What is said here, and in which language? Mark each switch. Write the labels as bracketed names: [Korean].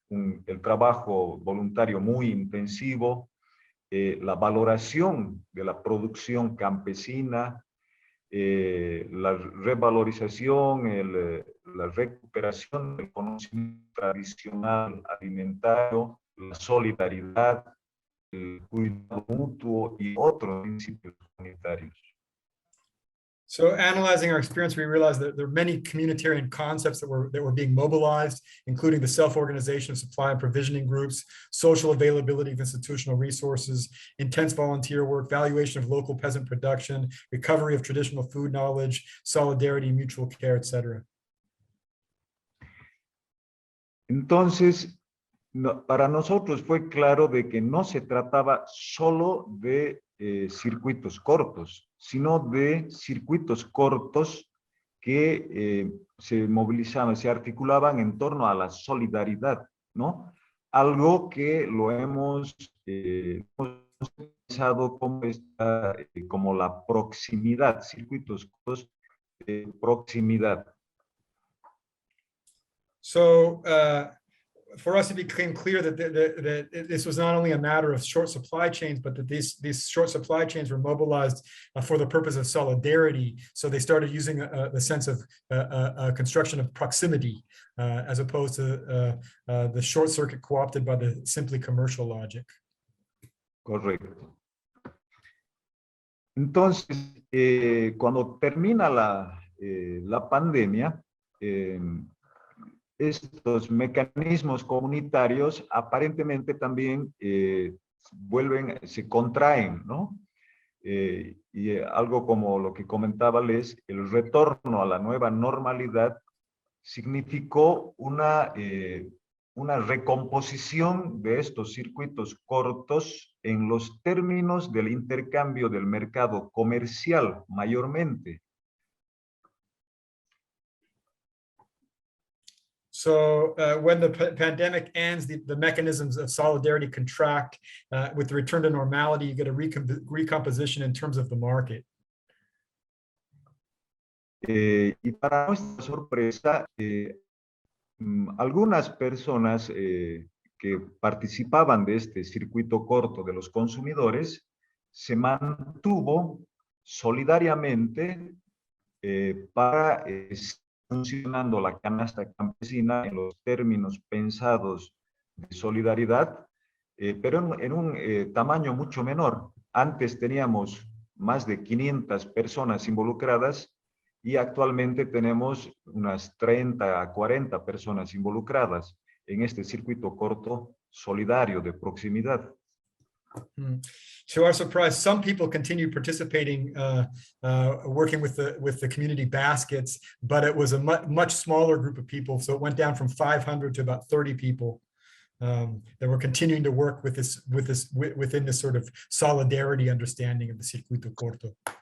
[Spanish] El trabajo voluntario muy intensivo, la valoración de la producción campesina, la revalorización, la recuperación del conocimiento tradicional alimentario, la solidaridad, el cuidado mutuo y otros principios comunitarios. [English] So analyzing our experience, we realized that there are many communitarian concepts that were being mobilized, including the self-organization of supply and provisioning groups, social availability of institutional resources, intense volunteer work, valuation of local peasant production, recovery of traditional food knowledge, solidarity, mutual care, etc. [Spanish] Entonces, para nosotros fue claro de que no se trataba solo de circuitos cortos, sino de circuitos cortos que se movilizaban, se articulaban en torno a la solidaridad, ¿no? Algo que lo hemos pensado como la proximidad, circuitos cortos de proximidad. [English] So for us, it became clear that this was not only a matter of short supply chains, but that these short supply chains were mobilized for the purpose of solidarity. So they started using the sense of construction of proximity as opposed to the short circuit co-opted by the simply commercial logic. [Spanish] Correcto. Entonces, cuando termina la pandemia, estos mecanismos comunitarios aparentemente también se contraen, ¿no? Y algo como lo que comentaba Les, el retorno a la nueva normalidad significó una recomposición de estos circuitos cortos en los términos del intercambio del mercado comercial mayormente. [English] So when the pandemic ends, the mechanisms of solidarity contract. With the return to normality, you get a recomposition in terms of the market. [Spanish] Y para nuestra sorpresa, algunas personas que participaban de este circuito corto de los consumidores se mantuvo solidariamente para funcionando la canasta campesina en los términos pensados de solidaridad, pero en un tamaño mucho menor. Antes teníamos más de 500 personas involucradas y actualmente tenemos unas 30 a 40 personas involucradas en este circuito corto solidario de proximidad. [English] To our surprise, some people continue participating, working with the community baskets, but it was a much smaller group of people. So it went down from 500 to about 30 people that were continuing to work within this sort of solidarity understanding of the circuito corto.